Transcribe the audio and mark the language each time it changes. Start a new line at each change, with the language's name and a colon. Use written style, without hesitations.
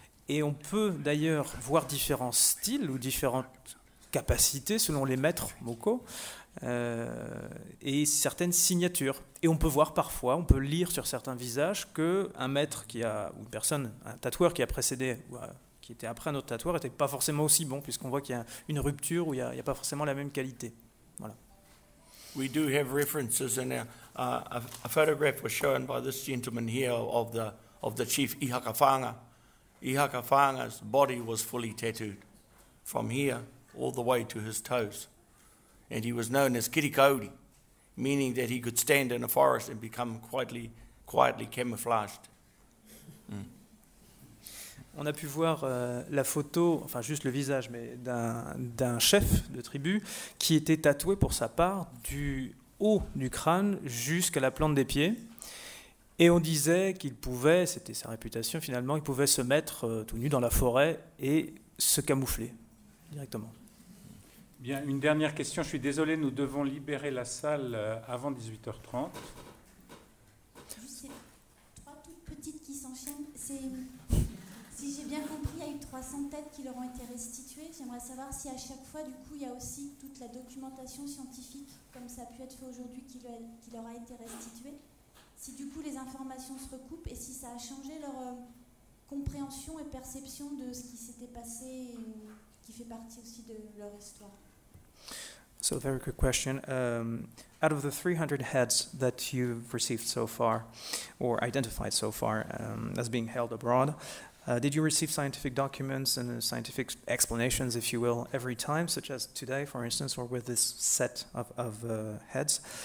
French: Et on peut d'ailleurs voir différents styles ou différentes capacités selon les maîtres moko et certaines signatures. Et on peut voir parfois, on peut lire sur certains visages qu'un maître ou une personne, un tatoueur qui a précédé, qui était après un autre tatoueur, n'était pas forcément aussi bon, puisqu'on voit qu'il y a une rupture où il n'y a pas forcément la même qualité. Voilà.
English: We do have references in our, a photograph was shown by this gentleman here of the chief Ihakawhanga. Ihakawhanga's body was fully tattooed from here all the way to his toes. And he was known as Kirikauri, meaning that he could stand in a forest and become quietly camouflaged.
French: On a pu voir la photo, enfin juste le visage, mais d'un chef de tribu qui était tatoué pour sa part du haut du crâne jusqu'à la plante des pieds. Et on disait qu'il pouvait, c'était sa réputation finalement, il pouvait se mettre tout nu dans la forêt et se camoufler directement. Bien, une dernière question. Je suis désolé, nous devons libérer la salle avant 18h30. Juste 3 toutes petites qui s'enchaînent. Si j'ai bien compris, il y a eu 300 têtes qui leur ont été restituées. J'aimerais savoir si à chaque fois, du coup, il y a aussi toute la documentation scientifique, comme ça a pu être fait aujourd'hui, qui leur a été restituée. Si du coup les informations se recoupent et si ça a changé leur compréhension et perception de ce qui s'était passé et qui fait partie aussi de leur histoire.
English: So, very quick question. Out of the 300 heads that you've received so far, or identified so far as being held abroad, did you receive scientific documents and scientific explanations, if you will, every time, such as today, for instance, or with this set of heads?